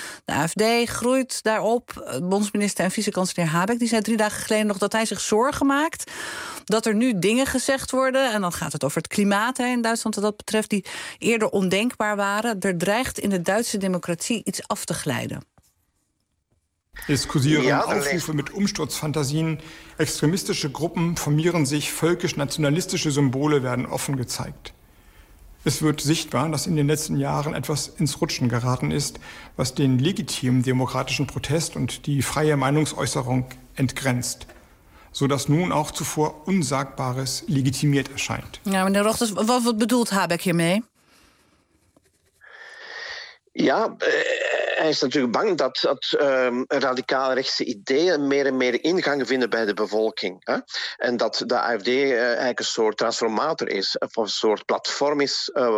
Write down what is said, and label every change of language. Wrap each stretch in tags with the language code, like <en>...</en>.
<nl>De AfD groeit daarop. Bondsminister en vicekanselier Habeck die zei 3 dagen geleden nog dat hij zich zorgen maakt dat er nu dingen gezegd worden, en dan gaat het over het klimaat in Duitsland wat dat betreft, die eerder ondenkbaar waren. Er dreigt in de Duitse democratie iets af te glijden.</nl> <de>Diskussieren aufrufe mit Umsturzfantasien. Extremistische Gruppen formieren sich, völkisch-nationalistische Symbole werden offen gezeigt. Es wird sichtbar, dass in den letzten Jahren etwas ins Rutschen geraten ist, was den legitimen demokratischen Protest und die freie Meinungsäußerung entgrenzt.</de> <nl>Zodat nu ook</nl> <de>zuvor unsagbares legitimiert erscheint.</de> <nl>Ja, meneer Rochters, wat bedoelt Habeck hiermee? Ja, hij is natuurlijk bang dat radicaal rechtse ideeën meer en meer ingang vinden bij de bevolking. Hè? En dat de AfD eigenlijk een soort transformator is, of een soort platform is</nl>